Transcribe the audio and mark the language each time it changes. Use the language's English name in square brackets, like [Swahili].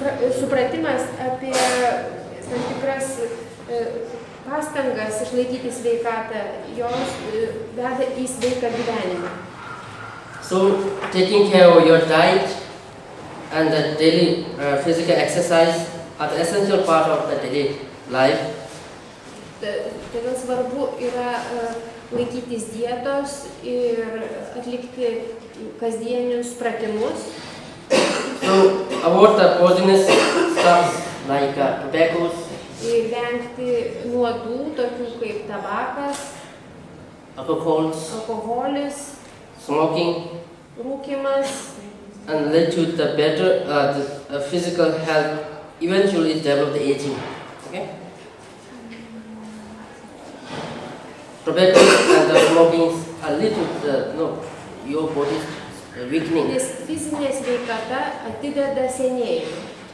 [Lithuanian] Supratimas apie tam tikras pastangas išlaikyti sveikatą, jos veda į sveiką gyvenimą. [English] So, taking care of your diet and the daily physical exercise are the essential part of the daily life. [Lithuanian] Todėl svarbu yra laikytis dietos ir atlikti kasdienius pratimus. [English] So, avoid the poisonous stuff like tobacco, [Lithuanian] Ir vengti nuodų, tokių kaip tabakas, alkoholis, [English] smoking, [Lithuanian] rūkymas. [English] and lead to the better the physical health, eventually develop the aging. Okay? Tobacco and the smoking are lead to your body's weakening. [Lithuanian] Nes fizinė sveikata atideda senėjimą.